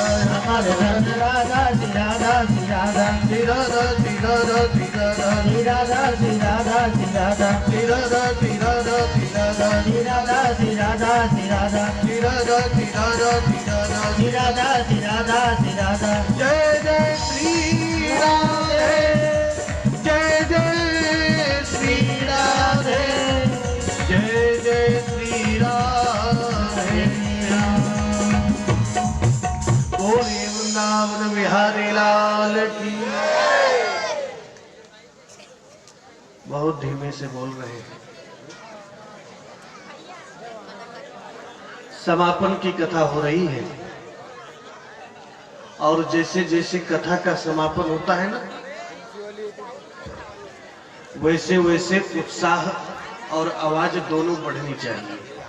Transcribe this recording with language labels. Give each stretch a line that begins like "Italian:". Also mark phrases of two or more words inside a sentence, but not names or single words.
Hindi: हमारो धन राधा श्री राधा श्री राधा, श्री राधा श्री राधा श्री राधा, श्री राधा श्री राधा श्री राधा, श्री राधा श्री राधा श्री राधा, श्री राधा श्री राधा श्री राधा, श्री राधा श्री राधा श्री राधा, श्री राधा श्री राधा श्री राधा। जय जय श्री राधे, जय जय श्री राधे, जय जय श्री राधे। बोले वृंदावन बिहारी लाल की। बहुत धीमे से बोल रहे हैं। समापन की कथा हो रही है और जैसे जैसे कथा का समापन होता है ना, वैसे वैसे उत्साह और आवाज दोनों बढ़नी चाहिए।